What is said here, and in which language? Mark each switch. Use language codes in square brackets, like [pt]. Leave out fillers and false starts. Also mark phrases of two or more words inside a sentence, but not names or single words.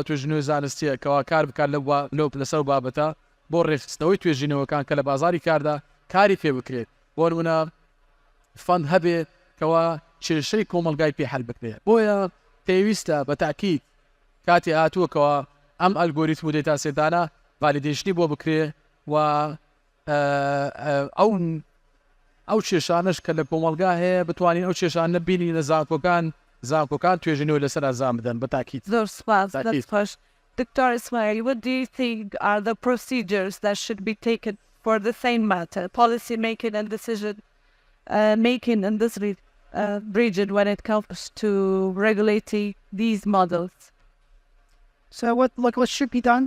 [ckb] توێژینەوەی زانستیە کەوا کار بکات لەسەر بابەتە بۆ ڕێخستنەوەی توێژینەوەکان کە لە بازاری کاردا کاری پێ بکرێت بۆ نمونە فەند هەبێت کەوا کێشەی کۆمەلگای پێ هەڵ بکرێت بۆیە پێویستە بەتاکید کاتی هاتووەکەوە ئەم ئەلگۆریتم و [en] data sets [ckb] ڤالیدیشنی بۆ بکرێ و ئەو کێشانش کە لە کۆمەلگا هەیە بتوانین ئەو کێشان نەبینی لە زانکۆکان توێژینەوەی لەسەر ئازام بدەن بەتاکید. زۆر سپاس. [en] Dr. Ismail, what do you think are the procedures that should be taken for the same matter, policy making and decision making in this region when it comes to regulating these models? So what should be done?